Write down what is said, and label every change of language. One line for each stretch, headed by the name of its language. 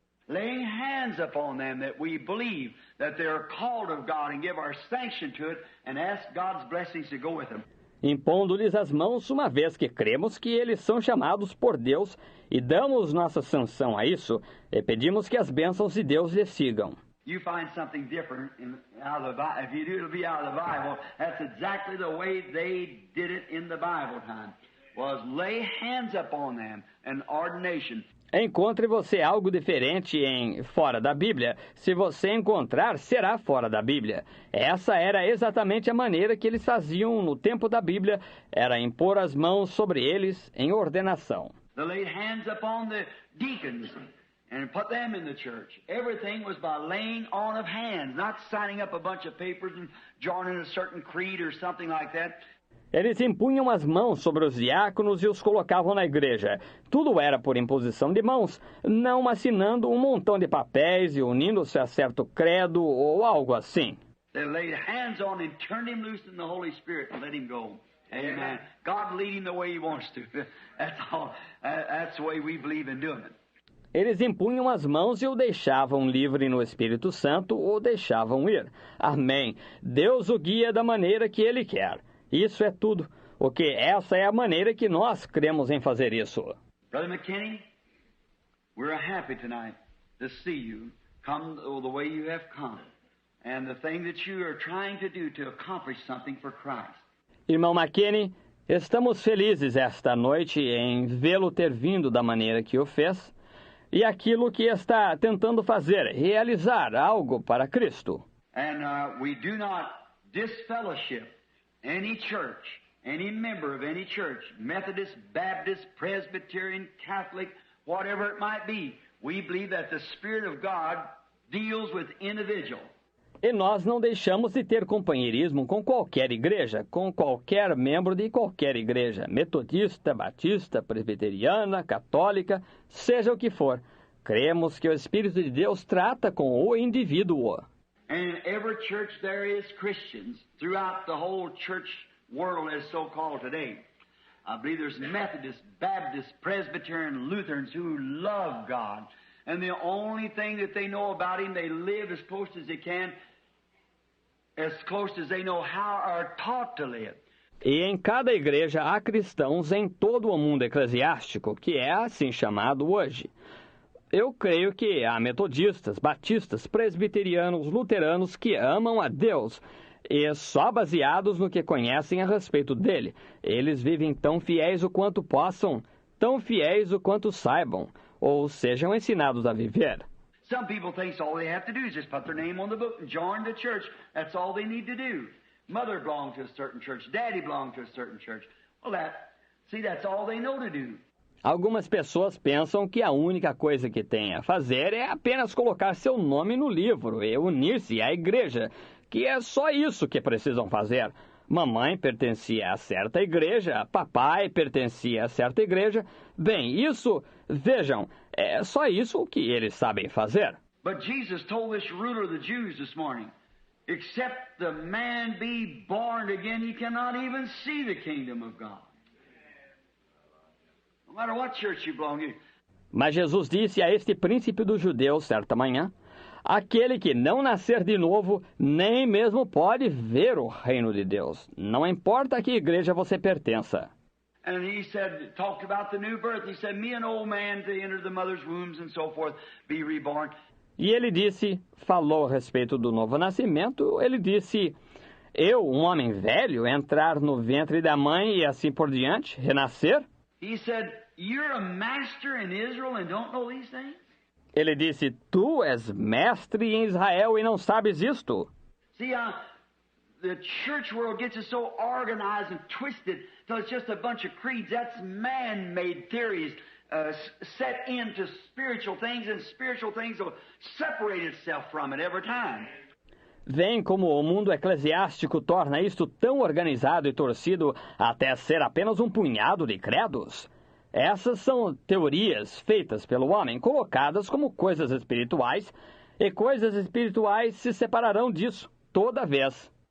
English: Laying hands upon them that we believe that they are called of God and give our sanction to it and ask God's blessings to go with them.
Portuguese: Impondo-lhes as mãos, uma vez que cremos que eles são chamados por Deus e damos nossa sanção a isso, e pedimos que as bênçãos de Deus lhes sigam.
English: You find something different out of the Bible. If you do, it'll be out of the Bible. That's exactly the way they did it in the Bible time, was lay hands upon them, an ordination.
Portuguese: Encontre você algo diferente fora da Bíblia. Se você encontrar, será fora da Bíblia. Essa era exatamente a maneira que eles faziam no tempo da Bíblia, era impor as mãos sobre eles em ordenação.
English: They laid hands upon the deacons and put them in the church. Everything was by laying on of hands, not signing up a bunch of papers and joining a certain creed or something like that.
Portuguese: Eles impunham as mãos sobre os diáconos e os colocavam na igreja. Tudo era por imposição de mãos, não assinando um montão de papéis e unindo-se a certo credo ou algo assim.
English: They laid hands on him, turned him loose in the Holy Spirit and let him go. Amen. God lead him the way he wants to. That's all. That's the way we believe in doing it.
Portuguese: Eles impunham as mãos e o deixavam livre no Espírito Santo ou deixavam ir. Amém. Deus o guia da maneira que Ele quer. Isso é tudo, porque essa é a maneira que nós cremos em fazer isso.
English: Brother McKinney, we're happy tonight to see you come the way you have come, and the thing that you are trying to do to accomplish something for Christ.
Portuguese: Irmão McKinney, estamos felizes esta noite em vê-lo ter vindo da maneira que o fez, e aquilo que está tentando fazer, realizar algo para Cristo.
English: And we do not disfellowship any church, any member of any church, Methodist, Baptist, Presbyterian, Catholic, whatever it might be. We believe that the Spirit of God deals with individual.
Portuguese: E nós não deixamos de ter companheirismo com qualquer igreja, com qualquer membro de qualquer igreja, metodista, batista, presbiteriana, católica, seja o que for. Cremos que o Espírito de Deus trata com o indivíduo.
English: And in every church there is Christians throughout the whole church world as so-called today. I believe there's Methodists, Baptists, Presbyterian, Lutherans who love God. And the only thing that they know about Him, they live as close as they can, as close as they know how or are taught to live.
Portuguese: E em cada igreja há cristãos em todo o mundo eclesiástico, que é assim chamado hoje. Eu creio que há metodistas, batistas, presbiterianos, luteranos que amam a Deus, e só baseados no que conhecem a respeito dele. Eles vivem tão fiéis o quanto possam, tão fiéis o quanto saibam, ou sejam ensinados a viver.
English: Some people think all they have to do is just put their name on the book and join the church. That's all they need to do. Mother belonged to a certain church. Daddy belonged to a certain church. Well, that's all they know to do.
Portuguese: Algumas pessoas pensam que a única coisa que tem a fazer é apenas colocar seu nome no livro e unir-se à igreja, que é só isso que precisam fazer. Mamãe pertencia a certa igreja, papai pertencia a certa igreja. Bem, isso, vejam, é só isso que eles sabem fazer.
English: But Jesus told this ruler of the Jews this morning, except the man be born again, he cannot even see the kingdom of God. No matter what church you belong to.
Portuguese: Mas Jesus disse a este príncipe dos judeus certa manhã, aquele que não nascer de novo, nem mesmo pode ver o reino de Deus. Não importa a que igreja você pertença.
English: And he said, talked about the new birth. He said, me an old man to enter the mother's wombs and so forth, be reborn.
Portuguese: E ele disse, falou a respeito do novo nascimento, ele disse, eu, um homem velho, entrar no ventre da mãe e assim por diante, renascer?
English: He said, you're a master in Israel and don't know these things?
Portuguese: Ele disse, tu és mestre em Israel e não sabes isto?
English: See, the church world gets us so organized and twisted till it's just a bunch of creeds. That's man-made theories set into spiritual things, and spiritual things will separate itself from it every time.
Portuguese: Vem como o mundo eclesiástico torna isto tão organizado e torcido até ser apenas um punhado de credos. Essas são teorias feitas pelo homem, colocadas como coisas espirituais, e coisas espirituais se separarão disso toda vez.